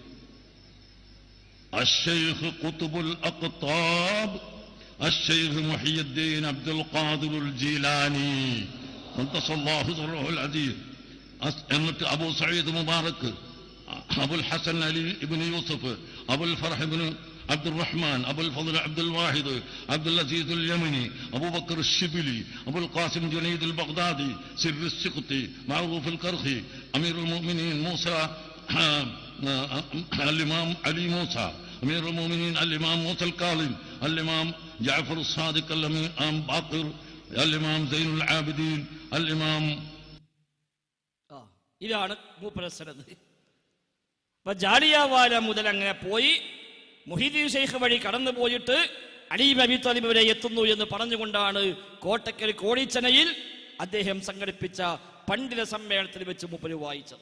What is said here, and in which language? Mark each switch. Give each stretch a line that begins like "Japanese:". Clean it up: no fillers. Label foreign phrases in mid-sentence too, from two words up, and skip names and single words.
Arabic: الشيخ قطب الأقطاب الشيخ محي الدين عبد القادر الجيلاني قدس الله سره العزيز، أبو سعيد مبارك، أبو الحسن علي بن يوسف، أبو الفرح بن عبد الرحمن، أبو الفضل عبد الواحد، عبد العزيز اليمني، أبو بكر الشبلي، أبو القاسم جنيد البغدادي، سر السقطي، معروف الكرخي، أمير المؤمنين موسى الإمام علي موسى، أمير المؤمنين الإمام موسى الكاظم، الإمام جعفر الصادق، الإمام باقر الإمام زين العابدين الإمام.
Malayalam: ഇതാണ് മൂപ്പര സനദ്. അപ്പൊ ജാലിയൻവാല മുതൽ അങ്ങനെ പോയി മുഹീദ്ദീൻ ശൈഖ് വഴി കടന്നു പോയിട്ട് അലി ഇബ്നു അബീ ത്വാലിബ് വരെ എത്തുന്നു എന്ന് പറഞ്ഞുകൊണ്ടാണ് കോട്ടക്കൽ കോടിച്ചനയിൽ അദ്ദേഹം സംഘടിപ്പിച്ച പണ്ഡിത സമ്മേളനത്തിൽ വെച്ച് മൂപ്പര് വായിച്ചത്.